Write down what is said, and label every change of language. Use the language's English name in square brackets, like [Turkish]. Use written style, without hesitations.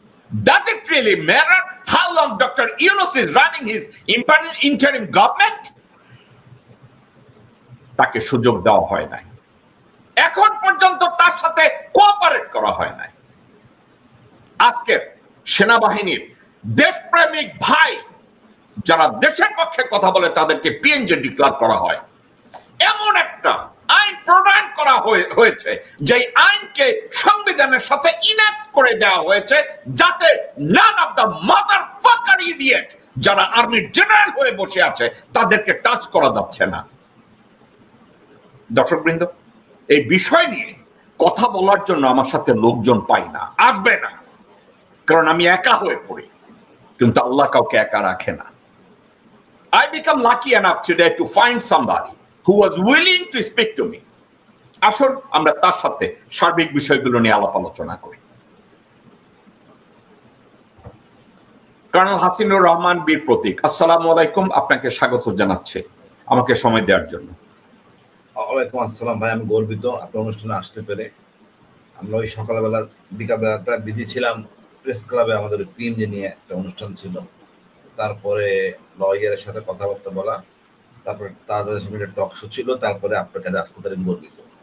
[English] Does it really matter how long Dr. Yunus is running his interim government? [Bangla] তাকে সুযোগ দেওয়া হয় নাই, এখন পর্যন্ত তার সাথে কোঅপারেট করা হয় নাই। আজকে সেনাবাহিনীর দেশপ্রেমিক ভাই যারা দেশের পক্ষে কথা বলে তাদেরকে পিএনজি ডিক্লেয়ার করা হয়। এমন একটা আইন প্রণয়ন করা হয়েছে যে আইনকে সংবিধানের সাথে ইনাক্ট করে দেওয়া হয়েছে, যাতে [English] none of the motherfucker idiot [Bangla] যারা আর্মির জেনারেল হয়ে বসে আছে তাদেরকে টাচ করা যাচ্ছে না। দর্শকবৃন্দ, এই বিষয় নিয়ে কথা বলার জন্য আমার সাথে লোকজন পাই না, আসবে না, কারণ আমি একা হয়ে পড়ি। কিন্তু আল্লাহ কাউকে একা রাখে না। [English] I become lucky enough today to find somebody who was willing to speak to me. [Bangla] আসুন আমরা তার সাথে সার্বিক বিষয়গুলো নিয়ে আলাপ আলোচনা করি। কর্নেল হাসিনুর রহমান বীর প্রতীক, আসসালামু আলাইকুম, আপনাকে স্বাগত জানাচ্ছি আমাকে সময় দেওয়ার জন্য। ওয়ালাইকুম আসসালাম ভাই, আমি গর্বিত আপনার অনুষ্ঠানে আসতে পেরে। আমরা ওই সকালবেলা বিকালবেলাটা বিজি ছিলাম প্রেস ক্লাবে, আমাদের পিএমজি নিয়ে একটা অনুষ্ঠান ছিল, তারপরে লয়ারের সাথে কথাবার্তা বলা, তারপরে তাদের সাথে টক শো ছিল, তারপরে আপনার কাছে আসতে পারেন গর্বিত।